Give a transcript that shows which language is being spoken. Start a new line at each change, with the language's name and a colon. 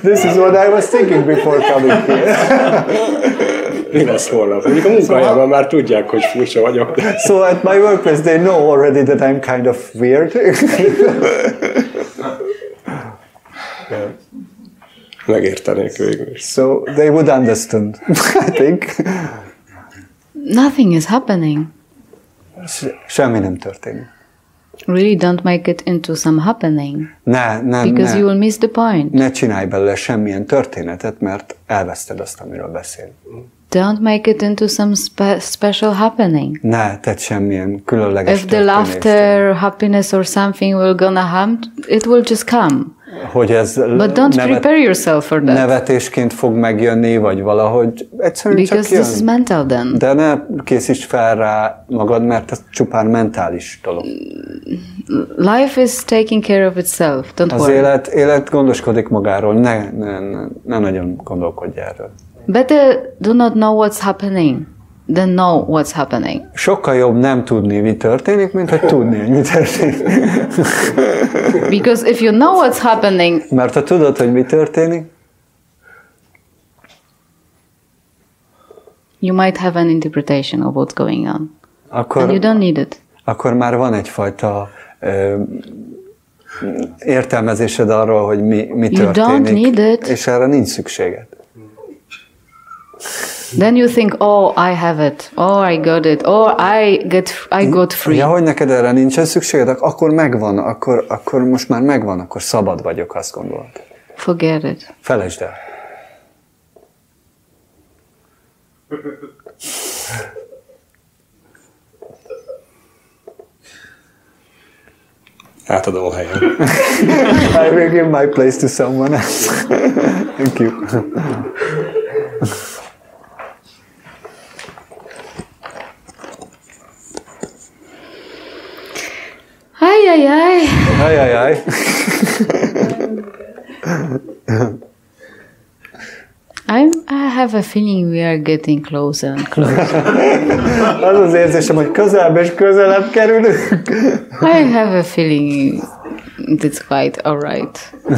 English: This is what I was thinking before coming here.
Hungarian: Mi lesz holnap? Mondjuk a munkahelyben már tudják, hogy furcsa vagyok.
English: So at my workplace they know already that I'm kind of weird.
Hungarian: Megértenék végül is.
English: So they would understand, I think. Nothing is happening.
Hungarian: Semmi nem történik.
English: Really don't make it into some happening. Because you will miss the point.
Hungarian: Ne csinálj belőle semmilyen történetet, mert elveszted azt, amiről beszél.
English: Don't make it into some special happening.
Hungarian: Ne tedd semmilyen különleges
English: If the laughter, happiness or something will gonna happen, it will just come.
Hungarian: Hogy ez
English: But don't prepare yourself for that.
Hungarian: Nevetésként fog megjönni, vagy valahogy egyszerűen
English: Because
Hungarian: csak jön.
English: this is mental then.
Hungarian: De ne készíts fel rá magad, mert ez csupán mentális dolog.
English: Life is taking care of itself. Don't
Hungarian: Az
English: worry.
Hungarian: élet gondoskodik magáról, ne nagyon gondolkodj erről.
English: Better do not know what's happening than know what's happening.
Hungarian: Sokkal jobb nem tudni, mi történik, mint hogy tudni, hogy mi történik.
English: Because if you know what's happening,
Hungarian: Mert ha tudod, hogy mi történik,
English: you might have an interpretation of what's going on. And you
Hungarian: akkor,
English: don't need it.
Hungarian: akkor már van egyfajta értelmezésed arról, hogy mi
English: You don't
Hungarian: történik,
English: need it.
Hungarian: és erre nincs szükséged.
English: Then you think, oh, I have it. Oh, I got it. Oh, I got free.
Hungarian: Ja, hogy neked erre nincsen szükséged, akkor megvan, akkor most már megvan, akkor szabad vagyok, azt gondolod.
English: Forget it.
Hungarian: Felejtsd el. Átadom a helyem.
English: I will give my place to someone else. Thank you. Ay. Ajajaj. I have a feeling we are getting closer and closer.
Hungarian: Az az érzésem, hogy közelebb és közelebb kerülünk.
English: I have a feeling it's quite alright.